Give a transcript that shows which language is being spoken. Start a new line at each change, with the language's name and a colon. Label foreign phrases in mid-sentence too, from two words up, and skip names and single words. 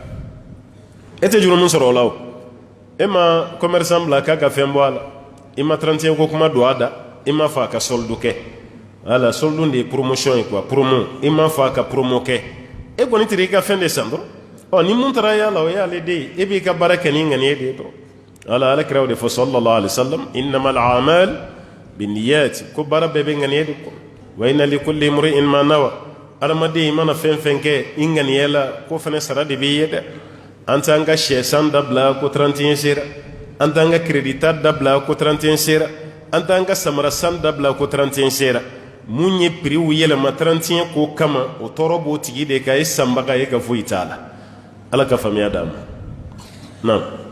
Bambara: e tɛ juru min sɔrɔ o la o e ma commerçant bila k'a ka fɛn bɔ a la i ma 31 ko kuma don a da i m'a fɔ a ka solde kɛ voilà solde de ye promotion ye quoi promo i m'a fɔ a ka promo kɛ e kɔni tɛ i ka fɛn de san dɔrɔn ni mun taara y'a la o y'ale de ye e b'i ka baara kɛ ni ŋaniya de ye dɔrɔn voilà ale kira o de fɔ
Arabic: صلى الله عليه وسلم إنما الأعمال بالنيات
Bambara: ko baara bɛɛ bɛ ŋaniya de kɔ
Arabic: وإن لكل امرئ ما نوى
Bambara: adamaden i mana fɛn fɛn kɛ i ŋaniya la ko fɛnɛ sara de b'i ye dɛ an t'an ka sɛsan dabila ko 31 sera an t'an ka crédit ta dabila ko 31 sera an t'an ka samara san dabila ko 31 sera mun ye prix yɛlɛma 31 ko kama o tɔɔrɔ b'o tigi de kan e sanbaga ye ka foyi t'a la ala ka faamuya d'a ma naam